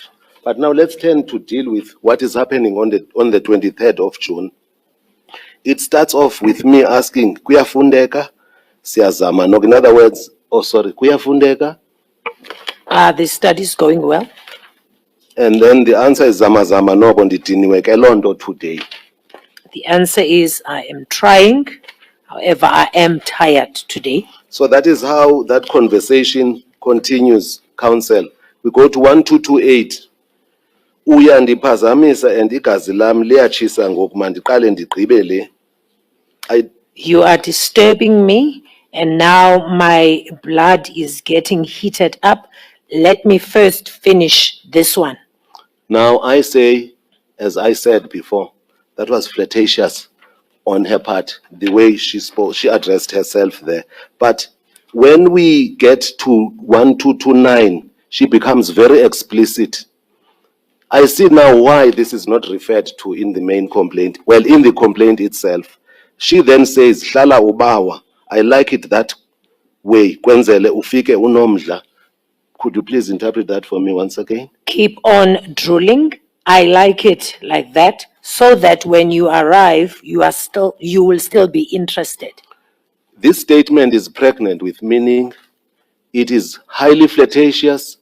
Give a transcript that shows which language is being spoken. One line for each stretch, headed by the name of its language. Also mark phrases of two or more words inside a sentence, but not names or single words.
English: But now let's turn to deal with what is happening on the 23rd of June. It starts off with me asking, kuyafundeka?
Xhosa: Siyazama.
English: No, in other words, kuyafundeka? Are the studies going well? And then the answer is
Xhosa: zama zama no ndidiniwe ke loo nto today.
English: The answer is, I am trying. However, I am tired today. So that is how that conversation continues, counsel. We go to 1228.
Xhosa: Uya ndiphazamisa and igazi lam liyatshisa ngoku mandiqale ndigqibe le.
English: You are disturbing me, and now my blood is getting heated up. Let me first finish this one. Now I say, as I said before, that was flirtatious on her part, the way she spoke, she addressed herself there. But when we get to 1229, she becomes very explicit. I see now why this is not referred to in the main complaint. Well, in the complaint itself, she then says,
Xhosa: Hlala ubawa,
English: I like it that way.
Xhosa: Kwenzele ufike unomdla.
English: Could you please interpret that for me once again? Keep on drooling. I like it like that, so that when you arrive, you will still be interested. This statement is pregnant with meaning. It is highly flirtatious.